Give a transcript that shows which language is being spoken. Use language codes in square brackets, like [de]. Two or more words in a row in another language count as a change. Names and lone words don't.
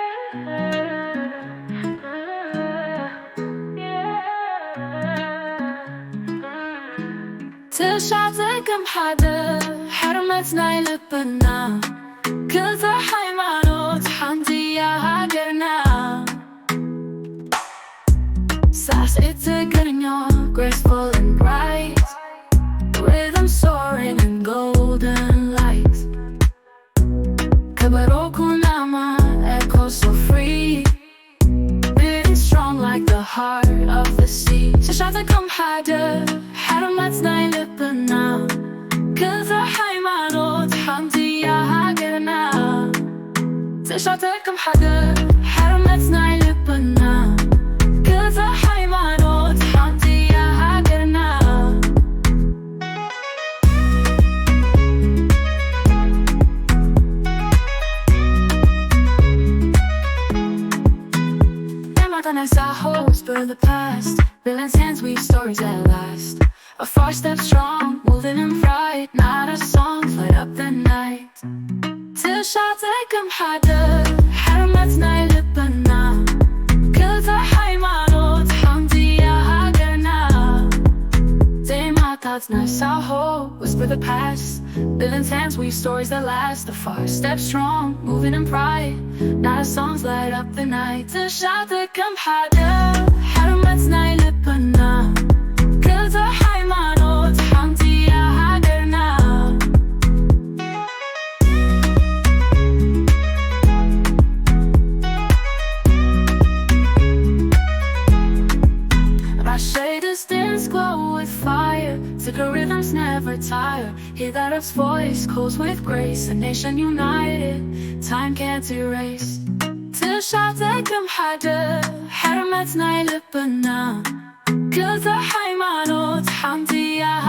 [ti] ትሸዓተ ከም ሓደ ሕርመት ናይ ልብና ክልተ ሃይማኖት ሓንቲ እያ ሃገርና ሳዕስዒት [en] Tigrinya, graceful and bright, rhythm soaring in golden light. ከበሮ Kunama echoes so free, beating strong like the heart of the sea. [ti] ትሸዓተ ከም ሓደ ሕርመት ናይ ልብና ክልተ ሃይማኖት ሓንቲ እያ ሃገርና ትሸዓተ ከም ሓደ ሕርመት ናይ ልብና ክልተ ሃይማኖት ሓንቲ እያ ሃገርና [en] Whisper the past, villains hands weave stories that last. Afar step strong, moving in pride, not a song, light up the night. [ti] ትሸዓተ ከም ሓደ ሕርመት ናይ ልብና ክልተ ሃይማኖት ሓንቲ እያ ሃገርና ዜማታት ነሳሆ [en] whisper the past, villains hands weave stories that last. Afar step strong, moving in pride, not a songs light up the night. [ti] ትሸዓተ ከም ሓደ ሕርመት ናይ ልብና ክልተ ሃይማኖት ሓንቲ እያ ሃገርና [en] Our shaders dance glow with fire, Tigrinya rhythms never tire. Hear that up's voice calls with grace, a nation united, time can't erase. [ti] ትሸዓተ ከም ሓደ ሕርመት ናይ ልብና ክልተ ሃይማኖት ሓንቲ እያ